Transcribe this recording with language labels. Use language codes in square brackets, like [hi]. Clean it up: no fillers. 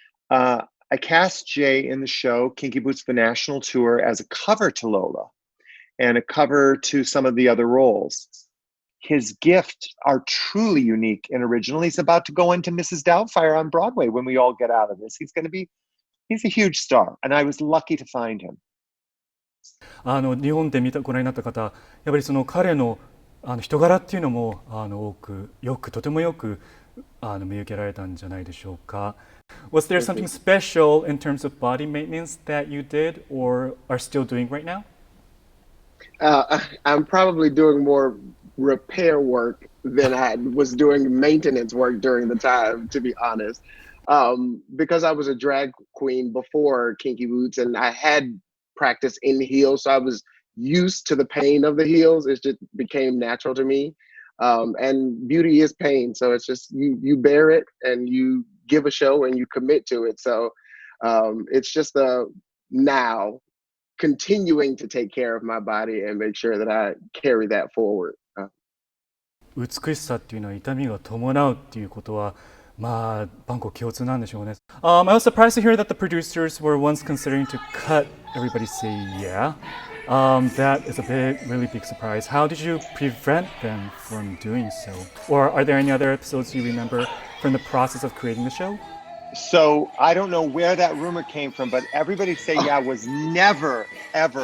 [en] I cast Jay in the show Kinky Boots the National Tour as a cover to Lola and a cover to some of the other roles. His gifts are truly unique and original. He's about to go into Mrs. Doubtfire on Broadway when we all get out of this. He's a huge star, and I was lucky to find him. [ja] 日本でご覧になった方、やっぱりその彼の人柄っていうのもとてもよく見受けられたんじゃないでしょうか。 [en] Was there something special in terms of body maintenance that you did or are still doing right now? I'm probably doing more repair work than I was doing maintenance work during the time, to be honest. Because I was a drag queen before Kinky Boots and I had practice in heels, so I was used to the pain of the heels. It just became natural to me. And beauty is pain, so it's just you bear it and you give a show and you commit to it. So it's just a now continuing to take care of my body and make sure that I carry that forward. [ja] 美しさっていうのは痛みが伴うっていうことはまあ万国共通なんでしょうね。 [en] I was surprised to hear that the producers were once considering to cut Everybody Say Yeah. That is a really big surprise. How did you prevent them from doing so? Or are there any other episodes you remember from the process of creating the show? So I don't know where that rumor came from, but Everybody Say Yeah was never, ever.